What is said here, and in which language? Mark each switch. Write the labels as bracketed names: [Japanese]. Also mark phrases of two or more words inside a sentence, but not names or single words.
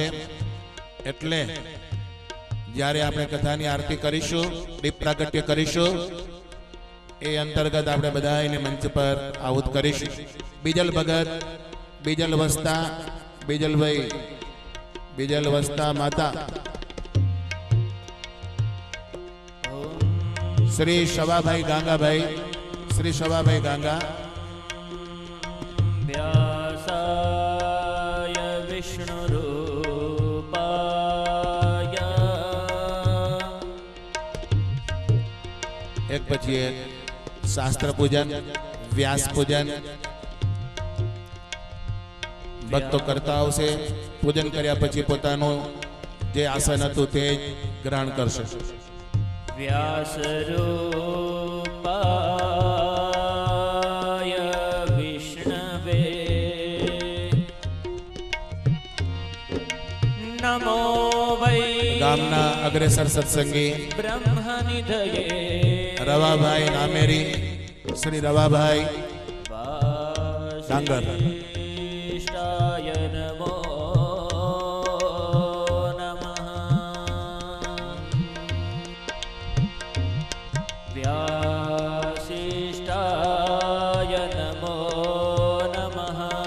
[Gujarati] એટલે જ્યારે આપણે કથાની આરતી કરીશું, દીપ પ્રાગટ્ય કરીશું, એ અંતર્ગત આપણે બધા એને મંચ પર આહુત કરીશું। બીજલ ભગત, બીજલ વસ્તા, બીજલભાઈ, બીજલ વસ્તા માતા, श्री शवाभाई गांगा भाई, श्री शवाभाई गांगा, [Sanskrit] व्यासाय विष्णुरूपाय, [Gujarati] एक પછી એક શાસ્ત્ર પૂજન, વ્યાસ પૂજન ભક્તો કરતા આવશે। પૂજન કર્યા પછી પોતાનું જે આસન હતું તે ગ્રહણ કરશે। [Sanskrit] व्यासरूपाय विष्णवे नमो वै [Gujarati] ગામના અગ્રેસર સત્સંગી [Sanskrit] ब्रह्मनिधये [Gujarati] રવાભાઈ નામેરી, શ્રી રવાભાઈ ડાંગર, [Sanskrit] वासिष्ठाय नमो व्यासिष्ठाय नमो नमः।